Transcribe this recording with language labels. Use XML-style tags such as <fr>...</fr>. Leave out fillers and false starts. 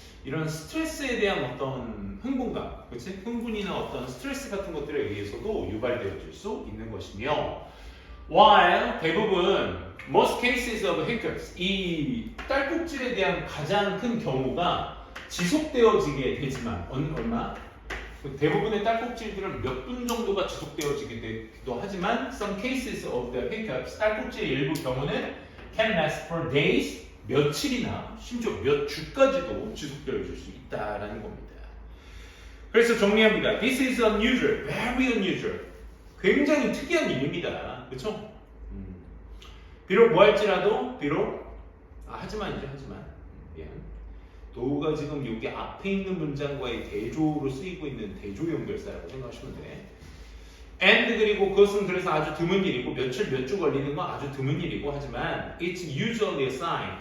<ko>이런 스트레스에 대한 어떤 흥분감, 그렇지? 흥분이나 어떤 스트레스 같은 것들에 의해서도 유발되어질 수 있는 것이며 while 대부분</ko> <en>most cases of hiccups</en> <ko>이 딸꾹질에 대한 가장 큰 경우가 지속되어지게 되지만 얼마? 대부분의 딸꾹질들은 몇 분 정도가 지속되어지게 되기도 하지만</ko> <en>some cases of the hiccups</en> <ko>딸꾹질의 일부 경우는</ko> <en>can last for days</en> <ko>며칠이나 심지어 몇 주까지도 지속되어질 수 있다라는 겁니다. 그래서 정리합니다.</ko> <en>This is unusual, very unusual.</en> <ko>굉장히 특이한 일입니다. 그렇죠? 비록 뭐할지라도 비록 하지만이죠, 하지만. 미안. 도가 지금 여기 앞에 있는 문장과의 대조로 쓰이고 있는 대조 연결사라고 생각하시면 돼. and 그리고 그것은 그래서 아주 드문 일이고 며칠 몇 주 걸리는 건 아주 드문 일이고 하지만</ko> <en>it's usually a sign.</en>